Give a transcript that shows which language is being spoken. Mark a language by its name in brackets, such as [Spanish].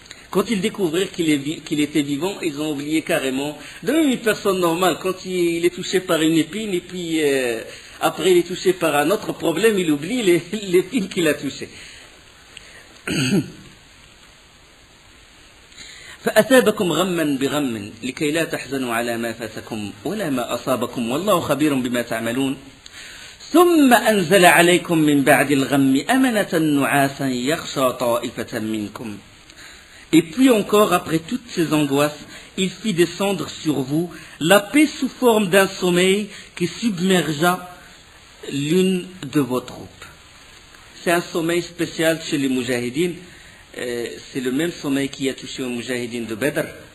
[French] Quand ils découvrirent qu'il était vivant, ils ont oublié carrément. De même, une personne normale, quand il est touché par une épine, et puis après il est touché par un autre problème, il oublie l'épine qu'il a touchée. [Arabic] فأثابكم غما بغم لكي لا تحزنوا على ما فاتكم ولا ما أصابكم والله خبير بما تعملون ثم أنزل عليكم من بعد الغم أمنة نعاسا يغشى طائفة منكم. [French] Et puis encore, après toutes ces angoisses, il fit descendre sur vous la paix sous forme d'un sommeil qui submergea l'une de vos troupes. C'est un sommeil spécial chez les Moujahidines. C'est le même sommeil qui a touché aux Moujahidines de Badr.